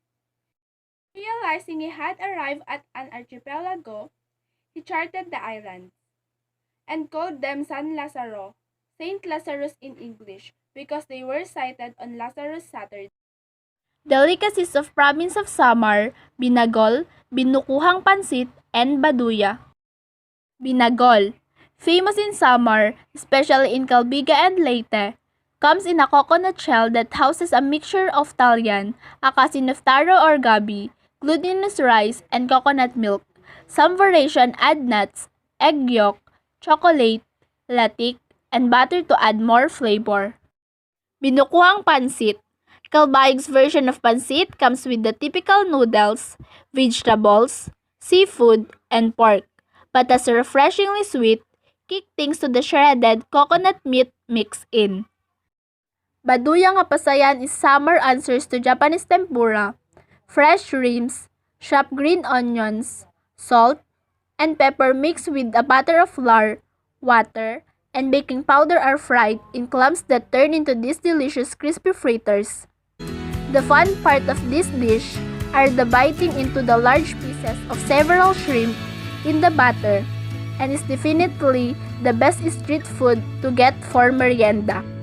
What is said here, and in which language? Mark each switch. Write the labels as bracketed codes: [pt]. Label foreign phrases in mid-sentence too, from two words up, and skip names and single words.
[en] Realizing he had arrived at an archipelago, he charted the islands and called them San Lazaro, Saint Lazarus in English, because they were sighted on Lazarus Saturday. Delicacies of province of Samar, Binagol, Binukuhang Pansit, and Baduya. Binagol, famous in Samar, especially in Calbiga and Leyte, comes in a coconut shell that houses a mixture of talyan, a cousin of taro or gabi, glutinous rice, and coconut milk. Some variation add nuts, egg yolk, chocolate, latik, and butter to add more flavor. Binukuhang Pansit. Calbayog's version of pansit comes with the typical noodles, vegetables, seafood, and pork, but has a refreshingly sweet, kick things to the shredded coconut meat mixed in. Baduya nga pasayan is Samar answers to Japanese tempura, fresh shrimps, chopped green onions, salt, and pepper mixed with a batter of flour, water, and baking powder are fried in clumps that turn into these delicious crispy fritters. The fun part of this dish are the biting into the large pieces of several shrimp in the batter, and is definitely the best street food to get for merienda.